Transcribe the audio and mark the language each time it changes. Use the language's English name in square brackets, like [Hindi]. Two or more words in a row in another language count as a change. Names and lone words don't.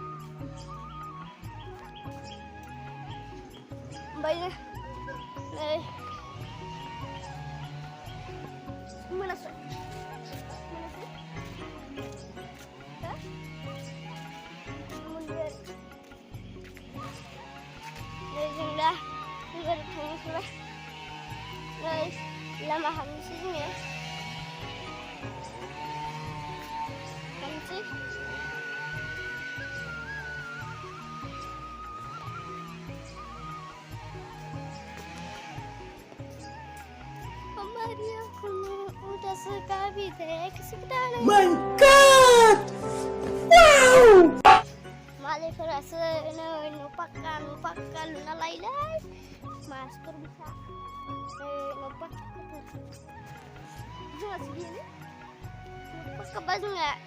[Bodo] ओमफ्राय नै मोनासै जों दा बेबायदि थांनोसैबाय नै लामा हाबनोसै जोङो [Hindi] हाबनोसै हमारी आँखों में उदास का भी देख सकता नहीं [English] My God! [Bodo] Wow! मालायफोरासो न' पाक्का लुना लायोलै मानसिफोर bisa न' पाक्काफोर जोंहासो गैयालै न' पाक्काबा जोंहा